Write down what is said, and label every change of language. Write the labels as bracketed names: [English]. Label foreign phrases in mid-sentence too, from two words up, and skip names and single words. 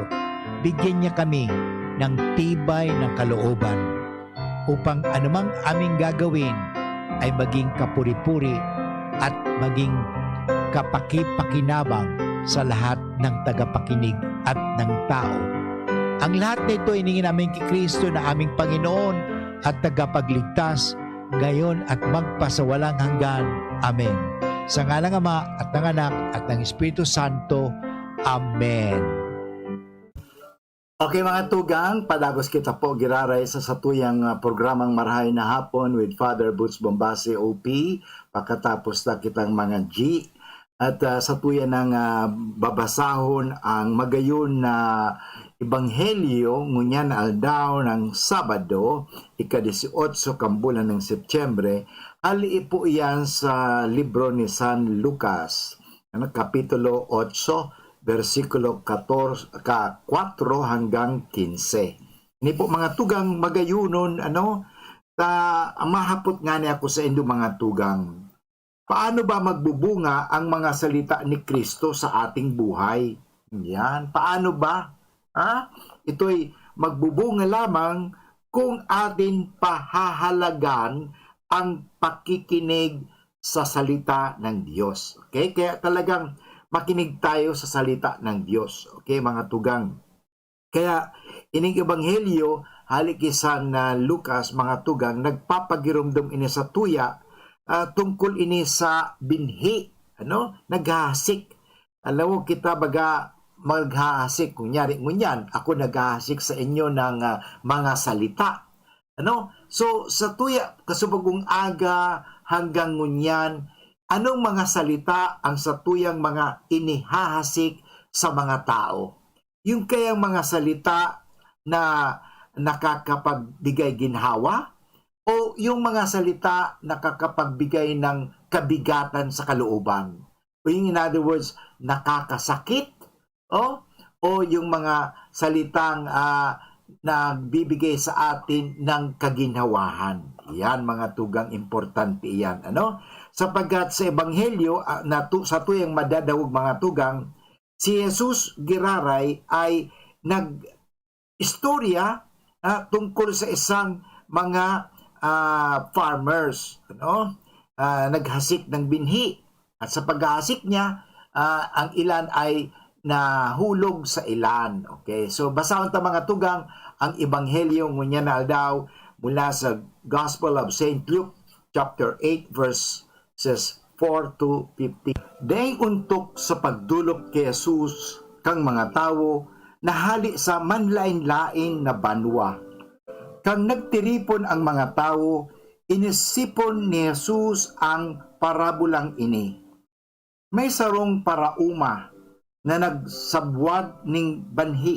[Filipino] Bigyan niya kami ng tibay ng kalooban upang anumang aming gagawin ay maging kapuri-puri at maging kapaki-pakinabang sa lahat ng tagapakinig at ng tao. Ang lahat na ito iningin namin kay Kristo na aming Panginoon at tagapagligtas, ngayon at magpasawalang hanggan. Amen. Sa ngalan ng Ama at ng Anak at ng Espiritu Santo. Amen. [Bikol] Okay mga tugang, padagos kita po giraray sa satuyang programang Marahay na Hapon with Father Butch Bombase OP. Pagkatapos na kitang mga G. At sa tuya ng babasahon ang magayon na Ebanghelyo ngunyan aldaw ng Sabado, ika-18 kambulan ng Setyembre, hali po iyan sa libro ni San Lucas, kapitulo 8, versikulo 4 hanggang 15. Ini po mga tugang magayunon, mahapot nga niya ako sa indo mga tugang. [Filipino] Paano ba magbubunga ang mga salita ni Kristo sa ating buhay? Yan. Paano ba? Ito'y magbubunga lamang kung atin pahahalagan ang pakikinig sa salita ng Diyos. Okay? Kaya talagang makinig tayo sa salita ng Diyos. Okay, [Bikol] mga tugang? Kaya, ining Ebanghelyo, halikisan na Lucas, mga tugang, nagpapagirumdum ini sa tuya, tungkol ini sa binhi, naghahasik. Alam mo, kita baga maghahasik, ngunyan, ako naghahasik sa inyo ng mga salita. So, sa tuya, kasubagong aga hanggang ngunyan, anong mga salita ang sa tuyang mga inihahasik sa mga tao? [Filipino] Yung kayang mga salita na nakakapagbigay ginhawa? O yung mga salita nakakapagbigay ng kabigatan sa kalooban? O yung [English] in other words, [Filipino] nakakasakit? O yung mga salitang nagbibigay sa atin ng kaginhawahan? [Bikol] Yan mga tugang importante yan. Sapagkat sa Ebanghelyo, sa tuyang madadawog mga tugang, si Jesus giraray ay nag-istorya tungkol sa isang mga farmers, naghasik ng binhi. [Filipino] At sa paghahasik niya, ang ilan ay nahulog sa ilan. [Bikol] Okay, so basahon ta mga tugang ang Ebanghelyo ngunya na aldaw mula sa Gospel of St. [English] Luke chapter 8 verses 4 to 15. [Bikol] Dahil untok sa pagdulok kay Jesus kang mga tawo nahali sa manlain-laing na banwa. Kang nagtiripon ang mga tao, inisipon ni Jesus ang parabulang ini. May sarong parauma na nagsabwag ning banhi.